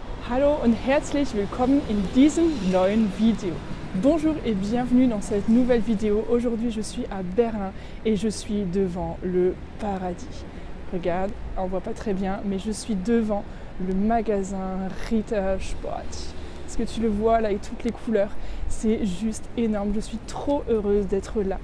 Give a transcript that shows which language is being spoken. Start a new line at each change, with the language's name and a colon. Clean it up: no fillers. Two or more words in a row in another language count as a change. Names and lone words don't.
German: Hallo und herzlich willkommen in diesem neuen Video.
French: Bonjour et bienvenue dans cette nouvelle vidéo. Aujourd'hui je suis à Berlin et je suis devant le paradis. Regarde, on voit pas très bien, mais je suis devant le magasin Ritter Sport. Est-ce que tu le vois là avec toutes les couleurs? C'est juste énorme, je suis trop heureuse d'être là.